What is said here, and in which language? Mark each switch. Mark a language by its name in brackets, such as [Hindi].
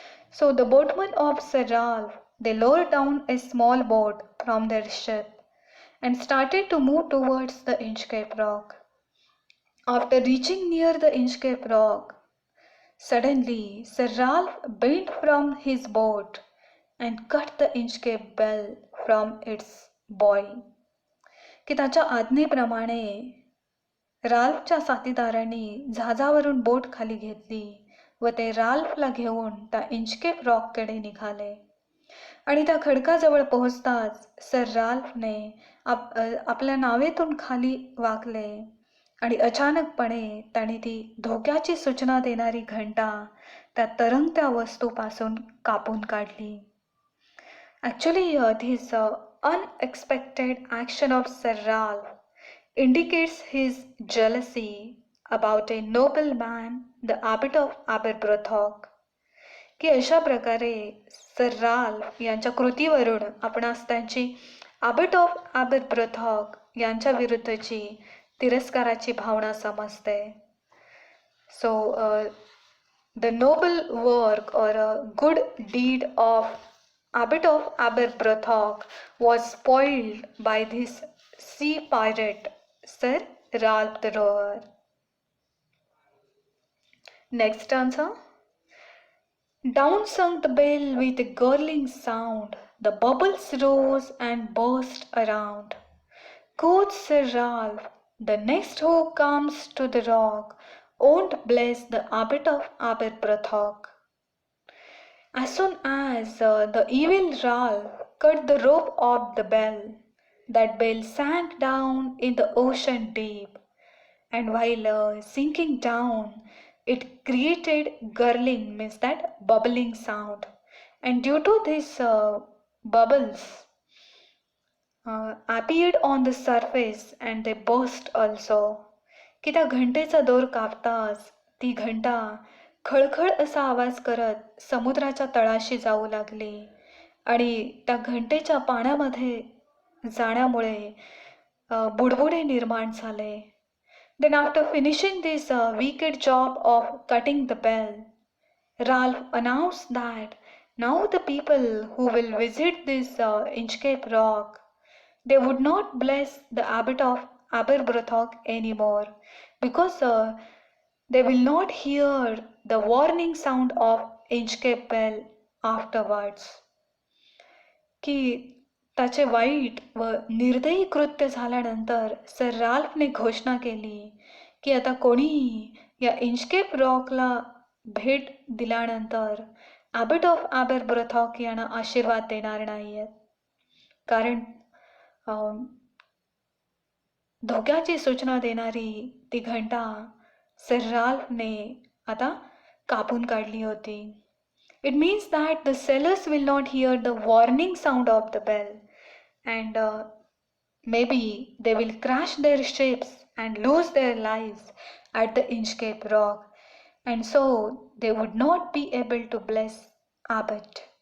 [English] So the boatmen of Sir Ralph, they lowered down a small boat from their ship and started to move towards the Inchcape Rock. After reaching near the Inchcape Rock, suddenly Sir Ralph bent from his boat and cut the Inchcape Bell from its buoy. [Marathi] की त्याच्या आज्ञेप्रमाणे राल्फच्या साथीदारांनी जहाजावरून बोट खाली घेतली व ते राल्फला घेऊन त्या Inchcape रॉककडे निघाले. आणि त्या खडकाजवळ पोहोचताच सर राल्फने आपल्या नावेतून खाली वाकले आणि अचानकपणे त्याने ती धोक्याची सूचना देणारी घंटा त्या तरंगत्या वस्तूपासून कापून काढली. [English] Actually, this unexpected action of Sir Ralph indicates his jealousy about a noble man, the Abbot of Aberbrothock. [Marathi] की अशा प्रकारे सर राल्फ यांच्या कृतीवरून आपणास त्यांची ॲबट ऑफ ॲबरब्रॉथॉक यांच्या विरुद्धची तिरस्काराची भावना समजते. [English] So the noble work or a good deed of Abbot of Aberbrothock was spoiled by this sea pirate, Sir Ralph the Rower. Next answer. Down sunk the bell with a gurgling sound, the bubbles rose and burst around. Quoth Sir Ralph, the next who comes to the rock won't bless the Abbot of Aberbrothock. As soon as the evil Ralph cut the rope of the bell, that bell sank down in the ocean deep, and while sinking down, it created gurgling, means that bubbling sound. And due to this bubbles appeared on the surface and they burst also. [Marathi] की त्या घंटेचा दोर कापताच ती घंटा खळखळ असा आवाज करत समुद्राच्या तळाशी जाऊ लागली आणि त्या घंटेच्या पाण्यामध्ये जाण्यामुळे बुडबुडे निर्माण झाले. [English] Then after finishing this wicked job of cutting the bell, Ralph announced that now the people who will visit this Inchcape Rock, they would not bless the Abbot of Aberbrothock anymore, because they will not hear the warning sound of Inchcape Bell afterwards. [Marathi] की त्याचे वाईट व निर्दयी कृत्य झाल्यानंतर sir राल्फने घोषणा केली की आता कोणीही या इंचकेप रॉकला भेट दिल्यानंतर ॲबट ऑफ ॲबरब्रॉथॉक यांना आशीर्वाद देणार नाही आहेत, कारण धोक्याची सूचना देणारी ती घंटा सर राल्फने आता कापून काढली होती. [English] It means that the sailors will not hear the warning sound of the bell, and maybe they will crash their ships and lose their lives at the Inchcape Rock, and so they would not be able to bless Abbott.